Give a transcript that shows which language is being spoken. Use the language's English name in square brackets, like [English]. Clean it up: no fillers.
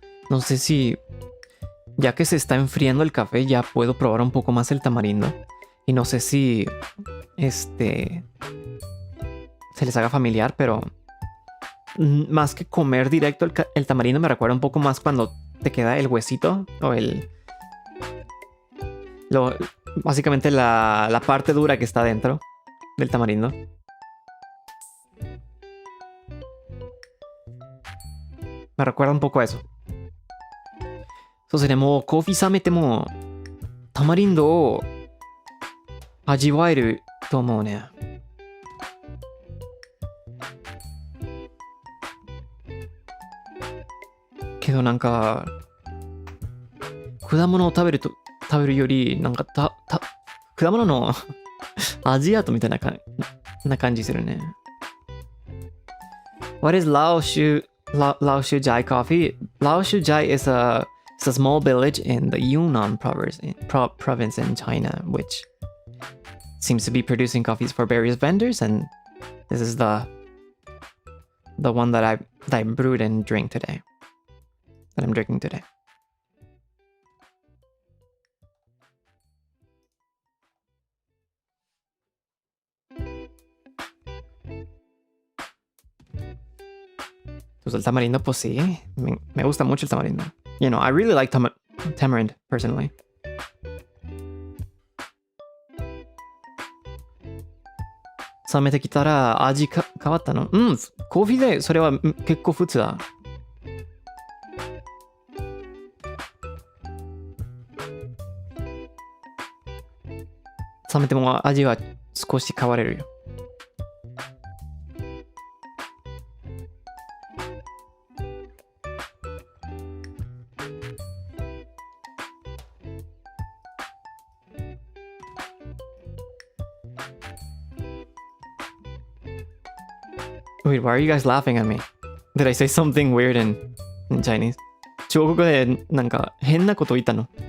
[Spanish] No sé si ya que se está enfriando el café ya puedo probar un poco más el tamarindo y no sé si se les haga familiar, pero más que comer directo el tamarindo me recuerda un poco más cuando te queda el huesito o básicamente la parte dura que está dentro del tamarindo. Me recuerda un poco a eso. [Japanese] そうですね、もうコーヒー冷めてもタマリンドを味わえると思うね。けどなんか果物を食べるよりなんか果物の味アートみたいな感じするね。 [English] What is Laoshu Zhai coffee? Laoshu Zhai is a small village in the Yunnan province in China, which seems to be producing coffees for various vendors, and this is the one that I brewed and drink today. That I'm drinking today. [Spanish] Pues el tamarindo, pues sí. Me gusta mucho el tamarindo. [English] You know, I really like tamarind, personally. [Japanese] 冷めてきたら味変わったの？うん、コーヒーでそれは結構普通だ。冷めても味は少し変われるよ。 [English] Wait, why are you guys laughing at me? Did I say something weird in Chinese? [Japanese] 中国語でなんか変なこと言ったの？